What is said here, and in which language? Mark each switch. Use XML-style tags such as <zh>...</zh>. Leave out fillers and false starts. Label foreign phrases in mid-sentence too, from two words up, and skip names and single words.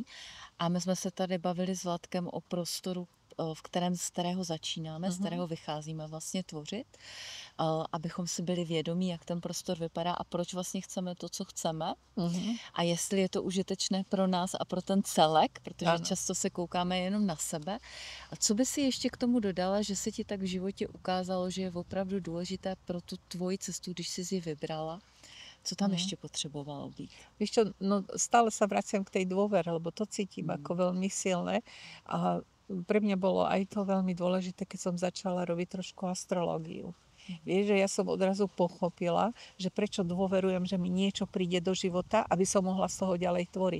<cs>A my jsme se tady bavili s Vladkem o prostoru, z kterého začínáme, z kterého vycházíme vlastně tvořit, abychom si byli vědomí, jak ten prostor vypadá a proč vlastně chceme to, co chceme a jestli je to užitečné pro nás a pro ten celek, protože často se koukáme jenom na sebe. A co by si ještě k tomu dodala, že se ti tak v životě ukázalo, že je opravdu důležité pro tu tvoji cestu, když jsi ji vybrala?</cs> <sk>Co tam ešte potrebovalo byť? Vieš čo, no stále sa vraciam k tej dôvere, lebo to cítim ako veľmi silné. A pre mňa bolo aj to veľmi dôležité, keď som začala robiť trošku astrológiu. Vieš, že ja som odrazu pochopila, že prečo dôverujem, že mi niečo príde do života, aby som mohla z toho ďalej tvoriť.</sk>